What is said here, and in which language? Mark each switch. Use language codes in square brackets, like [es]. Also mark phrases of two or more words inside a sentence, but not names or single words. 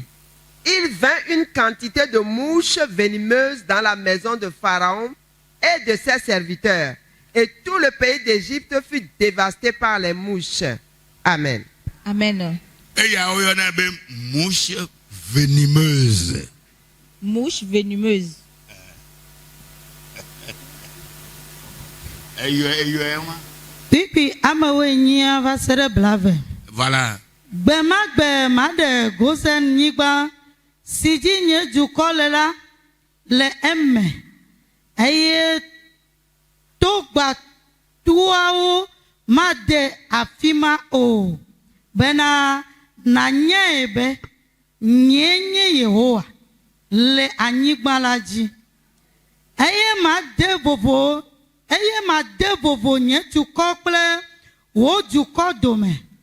[fr] Il vint une quantité de mouches venimeuses dans la maison de Pharaon et de ses serviteurs. Et tout le pays d'Égypte fut dévasté par les mouches. Amen. Amen. Venimeuse. Mouche venimeuse. [ee] Pipi amawenyia va se ɖe blave. [fr] Voilà. [ee] Gbemagbe ma ɖe Gosen nyigba si dzi nye dukɔ le eme eye togbatuawo ma de afi ma o bena nanyae be nye Yehowa le anyigba la dzi eye ma de vovo nye dukɔ kple wo dukɔ dome.